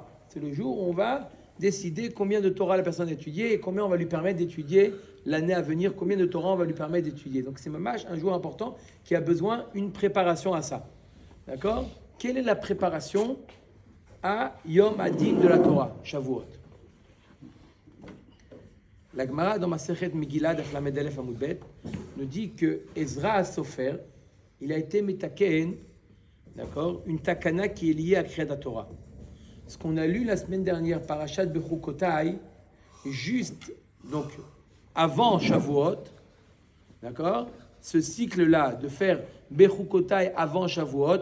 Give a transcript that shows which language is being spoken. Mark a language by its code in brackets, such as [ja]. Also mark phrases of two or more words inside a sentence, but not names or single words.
[fr] C'est le jour où on va décider combien de Torah la personne a étudié et combien on va lui permettre d'étudier l'année à venir, combien de Torah on va lui permettre d'étudier. Donc c'est mamash un jour important qui a besoin d'une préparation à ça. D'accord? Quelle est la préparation à [he] יום הדין [fr] de la Torah, Shavuot? La Gemara dans [he] מסכת מגילה דף למד אלף עמוד בית [fr] nous dit que Ezra HaSofer, il a été metaken, d'accord, une takana qui est liée à [he] קריאת תורה. [fr] Ce qu'on a lu la semaine dernière, Parashat Bechukotai, juste donc avant Shavuot, d'accord, ce cycle-là de faire Bechukotai avant Shavuot.